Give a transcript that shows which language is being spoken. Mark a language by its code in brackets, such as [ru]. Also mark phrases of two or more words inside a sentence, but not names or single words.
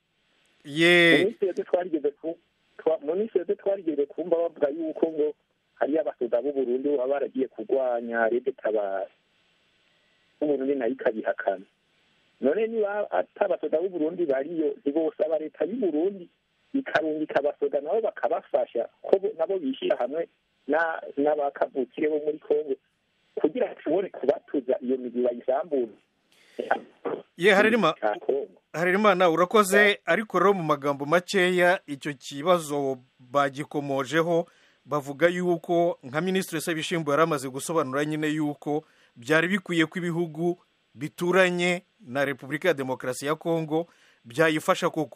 [rn] Munsi twarigeze kumva bavuga yuko ngo hariyo abasoda b'Uburundi baba baragiye kurwanya Red Tabara, Uburundi nayo ikabihakana. None niba atabasoda b'Uburundi bariyo, ntibosaba leta y'Uburundi ikarungika abasoda nabo bakabafasha, ko nabo bishyira hamwe n'abakavukire bo muri Congo kugira bashobore kubatuza iyo migi bayisambura. [rw] Harerimana, urakoze. Ariko rero mu magambo makeya icyo kibazo bagikomojeho, bavuga yuko nka Minisitiri Sebishimbo yari amaze gusobanura nyine yuko byari bikwiye ko ibihugu bituranye na Repubulika ya Demokarasi ya Congo byayifasha koko.